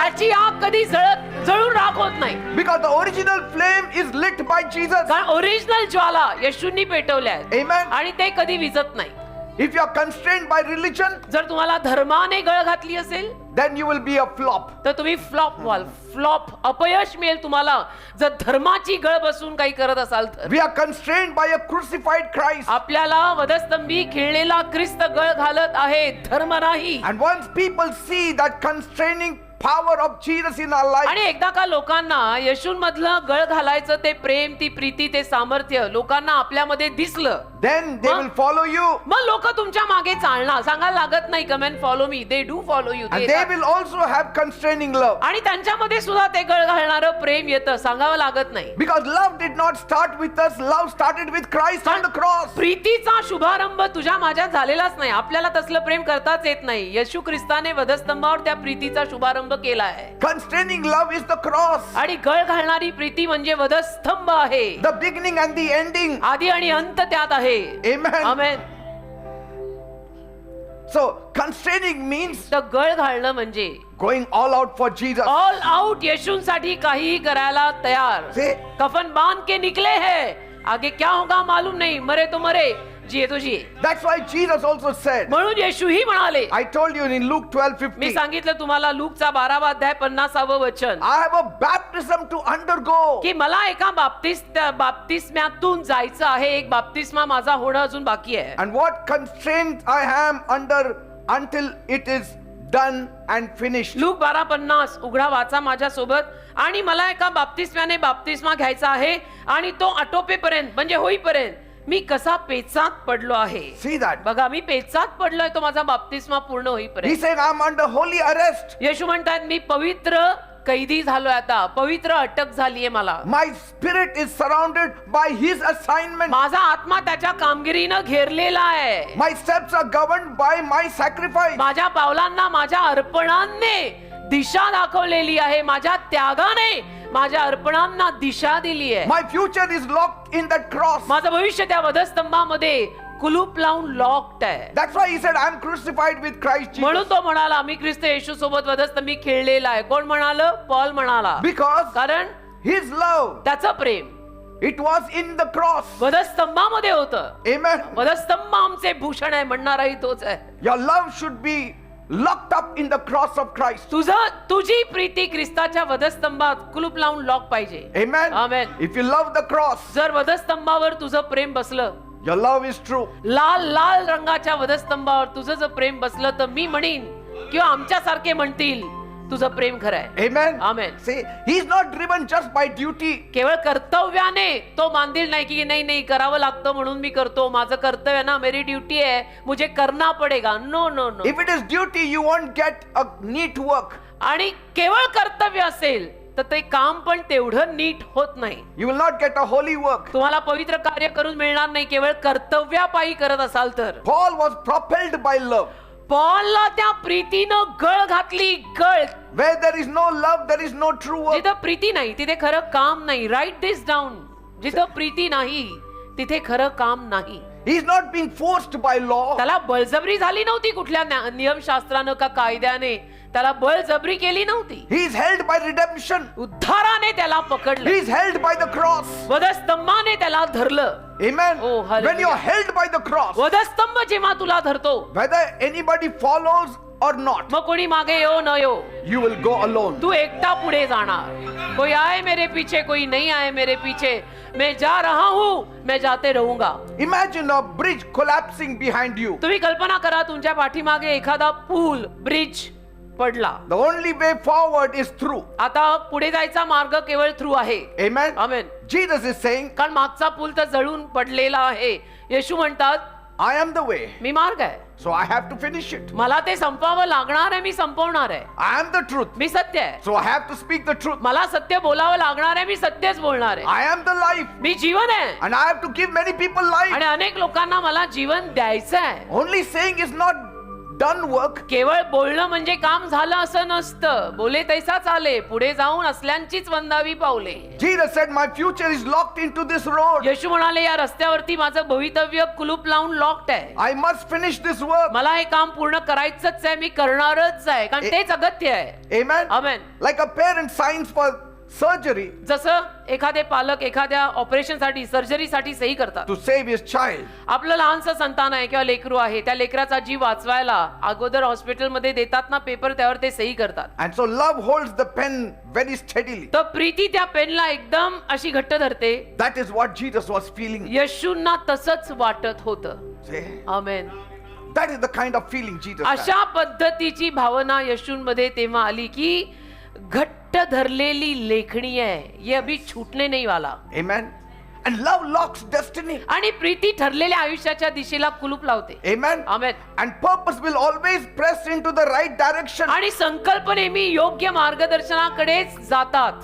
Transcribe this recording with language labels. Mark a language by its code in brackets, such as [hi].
[mr] त्याची आग कधी जळून राख होत नाही. [en] Because the original flame is lit by Jesus. [mr] कारण ओरिजिनल ज्वाला येशूंनी पेटवल्या आहेत. [en] Amen. [mr] आणि ते कधी विझत नाही. [en] If you are constrained by religion, [mr] जर तुम्हाला धर्माने गळ घातली असेल [en] then you will be a flop. [mr] तर तुम्ही फ्लॉप व्हाल. फ्लॉप अपयश मिळेल तुम्हाला जर धर्माची गळ बसून काही करत असाल तर. [en] We are constrained by a crucified Christ. [mr] आपल्याला वधस्तंभी खिळलेला ख्रिस्त गळ घालत आहे धर्म नाही. [en] And once people see that constraining power of Jesus in our life, [mr] आणि एकदा का लोकांना येशूंमधलं गळ घालायचं ते प्रेम ती प्रीती ते सामर्थ्य लोकांना आपल्यामध्ये दिसलं [en] then they will follow you. [mr] मग लोक तुमच्या मागे चालणार. सांगायला लागत नाही [en] Come and follow me. They do follow you. And they will also have constraining love. [mr] आणि त्यांच्यामध्ये सुद्धा ते गळ घालणारं प्रेम येतं. सांगावं लागत नाही. [en] Because love did not start with us. Love started with Christ on the cross. [mr] प्रीतीचा शुभारंभ तुझ्या माझ्यात झालेलाच नाही. आपल्याला तसलं प्रेम करताच येत नाही. येशू ख्रिस्ताने वधस्तंभावर त्या प्रीतीचा शुभारंभ केला आहे. [en] Constraining love is the cross. [mr] आणि गळ घालणारी प्रीती म्हणजे वधस्तंभ आहे. [en] The beginning and the ending. [mr] आधी आणि अंत त्यात आहे. [en] Amen. [mr] आमेन. [en] So constraining means [mr] तर गळ घालणं म्हणजे [en] going all out for Jesus. [mr] All out येशूंसाठी काहीही करायला तयार. [en] See? [hi] कफन बांध के निकले हैं. आगे क्या होगा मालूम नहीं. मरे तो मरे जिये तो जिये. [en] That's why Jesus also said, [mr] म्हणून येशूही म्हणाले. [en] I told you in Luke [mr] मी [en] 12:50, [mr] सांगितलं तुम्हाला लूकचा 12वा अध्याय 50वे वचन [en] I have a baptism to undergo. [mr] की मला एका बाप्तिस्म्यातून जायचं आहे. एक बाप्तिस्मा माझा होणं अजून बाकी आहे. [en] And what constraints I am under until it is done and finished. [mr] Look 12:50 उघडा वाचा माझ्या सोबत. आणि मला एका बाप्तिस्म्याने बाप्तिस्मा घ्यायचा आहे आणि तो आटोपेपर्यंत म्हणजे होईपर्यंत मी कसा पेचात पडलो आहे. [en] See that? [mr] बघा मी पेचात पडलोय तो माझा बाप्तिस्मा पूर्ण [en] He [mr] होईपर्यंत. [en] said, I'm under holy arrest. [mr] येशू म्हणतात मी पवित्र कैदी झालोय. आता पवित्र अटक झालीये मला. [en] My spirit is surrounded by his assignment. [mr] माझा आत्मा त्याच्या कामगिरीनं घेरलेला आहे. [en] My steps are governed by my sacrifice. [mr] माझ्या पावलांना माझ्या अर्पणांनी दिशा दाखवलेली आहे. माझ्या त्यागाने माझ्या अर्पणांना दिशा दिली आहे. [en] My future is locked in that cross. [mr] माझं भविष्य त्या वधस्तंभामध्ये कुलूप लावून लॉक्ड आहे. [en] That's why he said, I'm crucified with Christ Jesus. [mr] म्हणून तो म्हणाला मी ख्रिस्त येशू सोबत वधस्तंभी खेळलेला आहे. कोण म्हणाल? पॉल म्हणाला. [en] Because [mr] कारण [en] his love, [mr] त्याचं प्रेम [en] it was in the cross. [mr] वधस्तंभामध्ये होतं. [en] Amen. [mr] वधस्तंभ आमचे भूषण आहे म्हणणाराही तोच आहे. [en] Your love should be locked up in the cross of Christ. [mr] तुझी प्रीती ख्रिस्ताच्या वधस्तंभात कुलूप लावून लॉक पाहिजे. [en] Amen. Amen. If you love the cross, [mr] जर वधस्तंभावर तुझं प्रेम बसलं [en] your love is true. [mr] लाल लाल रंगाच्या वधस्तंभावर तुझं जर प्रेम बसलं तर मी म्हणीन किंवा आमच्यासारखे म्हणतील तुझं प्रेम खरं आहे. [en] Amen. Amen. See, he's not driven just by duty. [mr] केवळ कर्तव्याने तो मानदिल नाही की नाही नाही करावं लागतं म्हणून मी करतो, माझं कर्तव्य ना, [hi] मेरी ड्यूटी है, मुझे करना पडेगा. [en] No no no. If it is duty, you won't get a neat work. [mr] आणि केवळ कर्तव्य असेल तर ते काम पण तेवढं नीट होत नाही. [en] You will not get a holy work. [mr] तुम्हाला पवित्र कार्य करून मिळणार नाही केवळ कर्तव्यापायी करत असाल तर. [en] Paul was propelled by love. [mr] पॉलला त्या प्रीतीनं गळ घातली, गळ. [en] Where there is no love, there is no true work. [mr] जिथं प्रीती नाही तिथे खरं काम नाही. [en] Write this down. [mr] जिथं प्रीती नाही तिथे खरं काम नाही. [en] He is not being forced by law. [mr] त्याला बळजबरी झाली नव्हती कुठल्या नियमशास्त्रानं का कायद्याने. त्याला बळजबरी केली नव्हती. [en] He is held by redemption. [mr] उद्धाराने त्याला पकडलं. [en] He is held by the cross. [mr] वधस्तंभाने त्याला धरलं. [en] Amen. Oh, hallelujah. When you are held by the cross, [mr] वधस्तंभ जेव्हा तुला धरतो, [en] whether anybody follows or not, [mr] मग कोणी मागे येऊ न येऊ, [en] you will go alone. [mr] तू एकटा पुढे जाणार. [hi] कोई आए मेरे पीछे, कोई नहीं आए मेरे पीछे, मैं जा रहा हूं, मैं जाते रहूंगा. [en] Imagine a bridge collapsing behind you. [mr] तुम्ही कल्पना करा तुमच्या पाठीमागे एखादा पूल, ब्रिज पडला. [en] The only way forward is through. [mr] आता पुढे जायचा मार्ग केवळ थ्रू आहे. [en] Amen. [mr] Amen. [en] Jesus is saying, [mr] कारण मागचा पूल तर जळून पडलेला आहे. येशू म्हणतात [en] I am the way, [mr] मी मार्ग आहे, [en] so I have to finish it. [mr] मला ते संपवावं लागणार आहे, मी संपवणार आहे. [en] I am the truth, [mr] मी सत्य आहे, [en] so I have to speak the truth. [mr] मला सत्य बोलावं लागणार आहे, मी सत्यच बोलणार आहे. [en] I am the life, [mr] मी जीवन आहे [en] and I have to give many people life. [mr] आणि अनेक लोकांना मला जीवन द्यायचं आहे. [en] Only saying is not done work. [mr] केवळ बोलणं म्हणजे काम झालं असं नसतं. बोले तैसा चाले, पुढे जाऊन असल्यांचीच वंदावी पावले. [en] Jesus said, my future is locked into this road. [mr] येशू म्हणाले या रस्त्यावरती माझं भवितव्य कुलूप लावून लॉक्ड आहे. [en] I must finish this work. [mr] मला हे काम पूर्ण करायचंच आहे, मी करणारच आहे, कारण तेच अगत्य आहे. [en] Amen. [mr] Amen. [en] Like a parent signs for surgery [mr] जसं एखादे पालक एखाद्या ऑपरेशन साठी, सर्जरी साठी सही करतात. [en] to save his child. [mr] आपलं लहानसं संतान आहे किंवा लेकरू आहे, त्या लेकराचा जीव वाचवायला अगोदर हॉस्पिटलमध्ये देतात ना पेपर, त्यावर ते सही करतात. [en] And so love holds the pen very steadily. [mr] तर प्रीती त्या पेनला एकदम अशी घट्ट धरते. [en] That is what Jesus was feeling. [mr] येशूंना तसंच वाटत होतं. [en] See? [mr] Amen. [en] That is the kind of feeling Jesus had. [mr] अशा पद्धतीची भावना येशूंमध्ये तेव्हा आली की घट्ट धरलेली लेखणी आहे, [hi] ये अभी छूटने नहीं वाला. [en] Amen. And love locks destiny. [mr] आणि प्रीती ठरलेल्या आयुष्याच्या दिशेला कुलूप लावते. [en] Amen. [mr] Amen. [en] And purpose will always press into the right direction. [mr] आणि संकल्प नेहमी योग्य मार्गदर्शनाकडेच जातात.